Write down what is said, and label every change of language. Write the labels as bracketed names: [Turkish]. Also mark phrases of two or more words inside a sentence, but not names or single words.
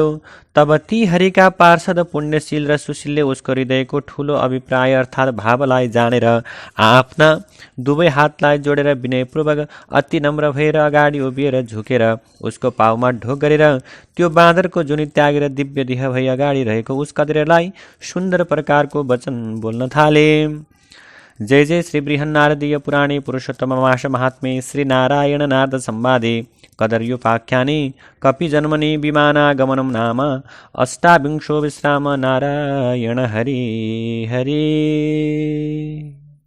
[Nepali] तब ती हरिका पार्षद पुण्यशील र सुशीलले उसको हृदयको ठुलो अभिप्राय अर्थात् भावलाई जानेर आफ्ना दुवै हातलाई जोडेर विनयपूर्वक अति नम्र भएर अगाडि उभिएर झुकेर उसको पाउमा ढोक गरेर त्यो बाँदरको जुनी त्यागेर दिव्य देह भई अगाडि रहेको उस कदरियालाई सुन्दर प्रकारको वचन बोल्न थाले। [Sanskrit] जय जय श्री बृहन्नारदीय पुराणे पुरुषोत्तममास महात्म्ये श्री नारायण नारद संवादे कदर्योपाख्याने कपिजन्मनि विमानागमनं नाम अष्टाविंशो विश्राम। नारायण हरि हरि।